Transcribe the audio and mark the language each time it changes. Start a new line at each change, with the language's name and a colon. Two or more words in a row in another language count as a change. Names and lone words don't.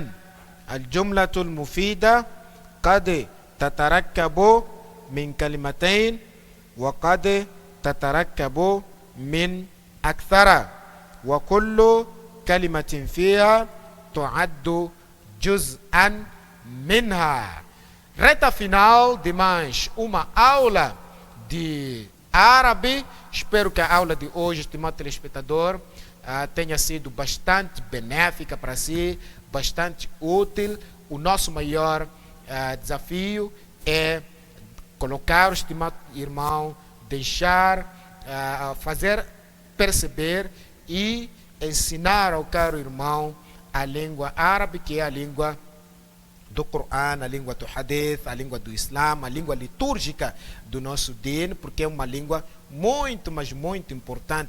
Arabic: الجملة المفيدة قد تتركب من كلمتين وقد تتركب من أكثر، وكل كلمة فيها تعد جزءا منها.
Portuguese: Reta final de mais uma aula de árabe. Espero que a aula de hoje, estimado telespectador, tenha sido bastante benéfica para si, bastante útil. O nosso maior desafio é colocar o estimado irmão, deixar, fazer perceber e ensinar ao caro irmão a língua árabe, que é a língua do Corão, a língua do Hadith, a língua do Islã, a língua litúrgica do nosso din, porque é uma língua muito, mas muito importante.